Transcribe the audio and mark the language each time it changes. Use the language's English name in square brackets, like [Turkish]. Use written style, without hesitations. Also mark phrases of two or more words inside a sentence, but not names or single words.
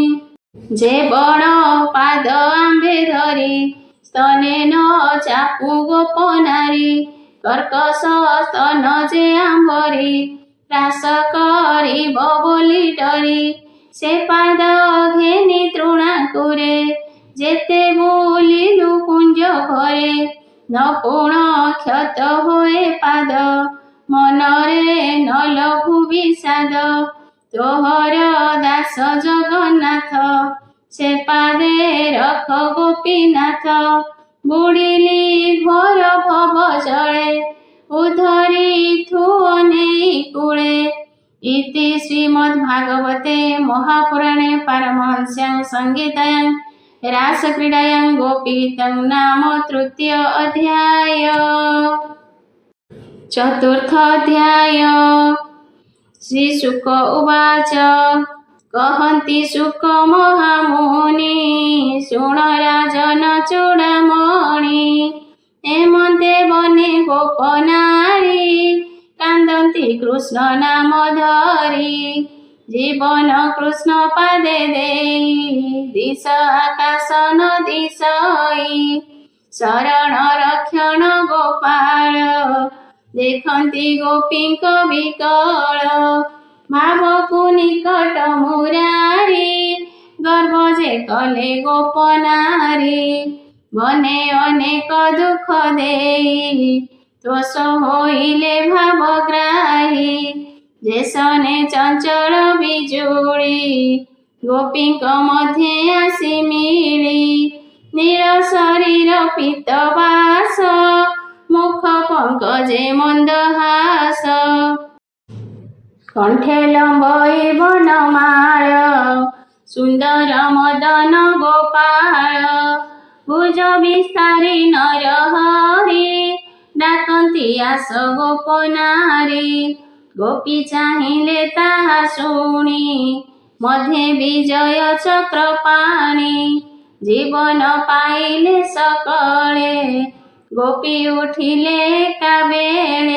[Odia] ଯେ ବଡ଼ ପାଦ ଆମ୍ଭେ ଧରି ସ୍ତନେ ନ ଚାପୁ ଗୋପ ନାରୀ କର୍କଶ ସ୍ତନ ଯେ ଆମ୍ଭରି ହ୍ରାସ କରିବ ବୋଲି ଡରି ସେ ପାଦ ଘେନି ତୃଣାକୁରେ ଯେତେ ବୁଲିଲୁ କୁଞ୍ଜ ଘରେ ନ ପୂର୍ଣ୍ଣ କ୍ଷତ ହୋଏ ପାଦ ମନରେ ନ ଲଘୁ ବିଷାଦ ତୋହର ଦାସ ଜଗନ୍ନାଥ ସେ ପାଦେ ରଖ ଗୋପୀନାଥ ବୁଡ଼ିଲି ଘୋର ଭବ ଜଳେ ଉଧରି ଥୁଅନେ କୂଳେ [Sanskrit] इति श्रीमद्भागवते महापुराणे पारमहंस्यां संहितायां रासक्रीडायां गोपीगीतं नाम तृतीय अध्याय। [Odia] ଚତୁର୍ଥ ଅଧ୍ୟାୟ। [Sanskrit] श्रीशुक उवाच [Odia] କହନ୍ତି ଶୁକ ମହାମୁନି ଶୁଣ ରାଜନ ଚୂଡ଼ାମଣି ହେମନ୍ତେ ବନେ ଗୋପନାରୀ କାନ୍ଦନ୍ତି କୃଷ୍ଣ ନାମ ଧରି ଜୀବନ କୃଷ୍ଣ ପାଦେ ଦେଇ ଦିଶ ଆକାଶ ନ ଦିଶଇ ଶରଣ ରକ୍ଷଣ ଗୋପାଳ ଦେଖନ୍ତି ଗୋପୀଙ୍କ ବିକଳ ଭାବକୁ ନିକଟ ମୁରାରି ଗର୍ଭ ଯେ କଲେ ଗୋପନାରୀ ବନେ ଅନେକ ଦୁଃଖ ଦେଇ ତୋଷ ହୋଇଲେ ଭାବଗ୍ରାହୀ ଯେସନେ ଚଞ୍ଚଳ ବିଜୁଳି ଗୋପୀଙ୍କ ମଧ୍ୟେ ଆସି ମିଳି ନୀର ଶରୀର ପୀତବାସ ମୁଖ ପଙ୍କଜେ ମନ୍ଦହାସ କଣ୍ଠେ ଲମ୍ବଇ ବନମାଳ ସୁନ୍ଦର ମଦନ ଗୋପାଳ ଭୁଜ ବିସ୍ତାରି ନରହରି ଡାକନ୍ତି ଆସ ଗୋପନାରୀ। ଗୋପୀ ଚାହିଁଲେ ତାହା ଶୁଣି ମଧ୍ୟେ ବିଜୟ ଚକ୍ର ପାଣି। ଜୀବନ ପାଇଲେ ସକଳେ ଗୋପୀ ଉଠିଲେ ଏକାବେଳେ।